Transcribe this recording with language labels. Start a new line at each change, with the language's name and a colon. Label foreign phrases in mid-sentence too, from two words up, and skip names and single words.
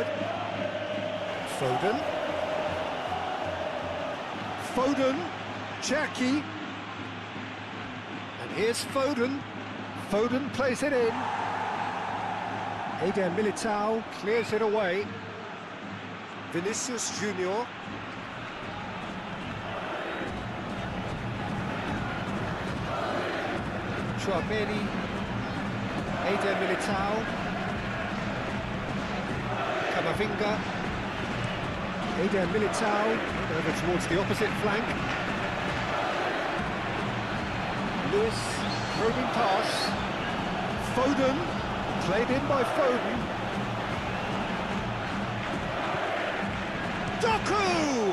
English: Foden. Foden. Cherki. And here's Foden. Foden plays it in. Eder Militao clears it away. Vinicius Junior. Tchouameni. Eder Militao. Camavinga. Eder Militao over towards the opposite flank. Lewis. Probing pass. Foden, played in by Foden. Doku!